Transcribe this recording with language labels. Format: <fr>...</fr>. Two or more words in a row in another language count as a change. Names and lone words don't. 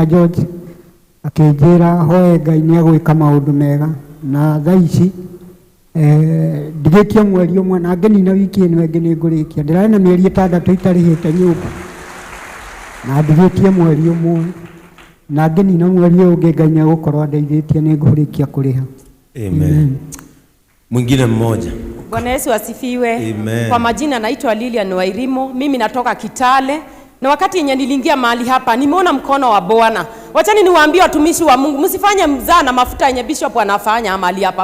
<ki>George akinjira hoe Ngai ni agwika maundu mega na thaa ici ndigikia mweri umwe na ngenina wiki ino ingi ni ngurikia ndirari na mieri 6 itarihite nyumba na ndigikia mweri umwe na ngenina mweri ungi Ngai ni gukorwo ndeithitie ni ngurikia kuriha.</ki> <sw>Amen. Mwingine mmoja. Bwana Yesu asifiwe. Amen. Kwa majina naitwa Lilian Wairimo, mimi natoka Kitale. Na wakati yenye niliingia mahali hapa, nimeona mkono wa Bwana. Wachani niwaambie watumishi wa Mungu, msifanye mzaa na mafuta yenye Bishop anafanya mahali hapa.</sw>